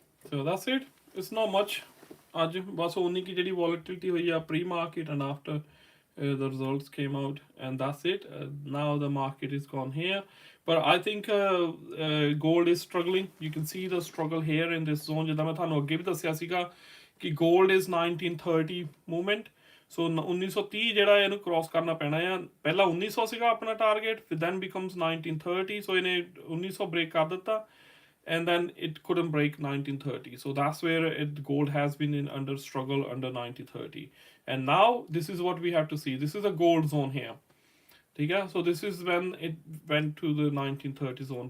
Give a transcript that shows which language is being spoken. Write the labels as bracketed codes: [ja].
[en] So that's it. It's not much. [pa] ਅੱਜ ਬਸ ਉਨੀ ਕੀ ਜਿਹੜੀ volatility ਹੋਈ ਆ [en] pre-market and after the results came out, and that's it. Now the market is gone here, but I think gold is struggling. You can see the struggle here in this zone. [pa] ਜਿੱਦਾਂ ਮੈਂ ਤੁਹਾਨੂੰ ਅੱਗੇ ਵੀ ਦੱਸਿਆ ਸੀਗਾ ਕਿ [en] gold is 1930 movement. [pa] So 1930 ਜਿਹੜਾ ਇਹਨੂੰ cross ਕਰਨਾ ਪੈਣਾ ਆ, ਪਹਿਲਾਂ 1900 ਸੀਗਾ ਆਪਣਾ target, [en] then becomes 1930. So [pa] ਇਹਨੇ 1900 break ਕਰ ਦਿੱਤਾ, [en] and then it couldn't break 1930. So that's where gold has been under struggle under 1930. And now this is what we have to see. This is a gold zone here. Okay? So this is when it went to the 1930 zone.